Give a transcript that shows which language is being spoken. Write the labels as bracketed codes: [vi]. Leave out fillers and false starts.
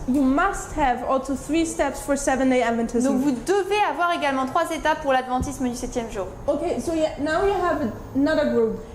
[en] You must have also 3 steps for 7-day Adventism. [fr] Donc vous devez avoir également 3 étapes pour l'adventisme du 7e jour. [en] Okay, so now you have another group.